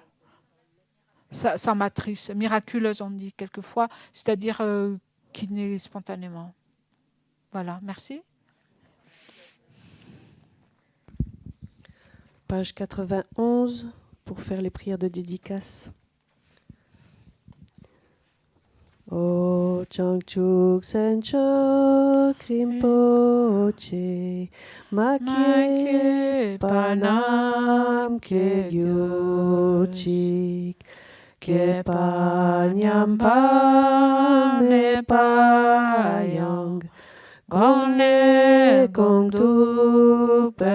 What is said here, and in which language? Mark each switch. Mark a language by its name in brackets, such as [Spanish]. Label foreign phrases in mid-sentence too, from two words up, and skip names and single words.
[French] Sans matrice, miraculeuse on dit quelquefois, c'est-à-dire qui naît spontanément. Voilà, merci. Page 91, pour faire les prières de dédicace. [Tibetan] ཨོ་ བྱང་ཆུབ་ སེམས་མཆོག་ རིན་པོ་ཆེ་ མ་སྐྱེས་ པ་རྣམས་ སྐྱེས་ གྱུར་ཅིག་ སྐྱེས་ པ་ཉམས་ པ་མེད་ པ་ཡང་ གོང་ནས་ གོང་དུ